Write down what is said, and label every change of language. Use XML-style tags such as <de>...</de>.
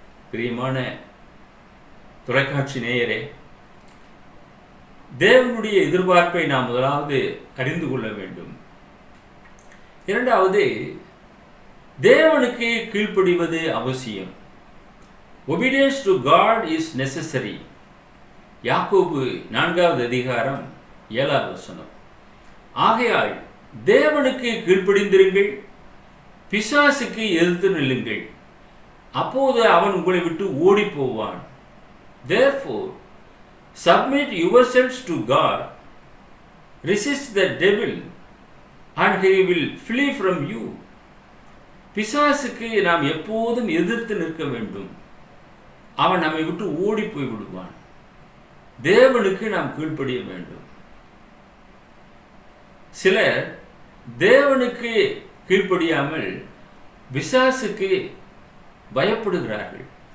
<ta>பிரியமான தொலைக்காட்சி நேயரே, தேவனுடைய எதிர்பார்ப்பை நாம் முதலாவது அறிந்து கொள்ள வேண்டும். இரண்டாவது, தேவனுக்கு கீழ்ப்படிவது அவசியம்.</ta> <en>Obedience to God is necessary.</en> <ta>யாக்கோபு 4வது அதிகாரம் 7வது வசனம். ஆகையால் தேவனுக்கு கீழ்ப்படிந்திருங்கள், பிசாசுக்கு எதிர்த்து நில்லுங்கள், அப்போது அவன் உங்களை விட்டு ஓடி போவான்.</ta> <en>Therefore submit yourselves to God, resist the devil and he will flee from you.</en> <ta>பிசாசுக்கு நாம் எப்போதும் எதிர்த்து நிற்க வேண்டும். அவன் நம்மை விட்டு ஓடி போய் விடுவான். தேவனுக்கு நாம் கீழ்ப்படிய வேண்டும். சிலர் தேவனுக்கு கீழ்ப்படியாமல் பிசாசுக்கு பயப்படுகிறார்கள்.</ta>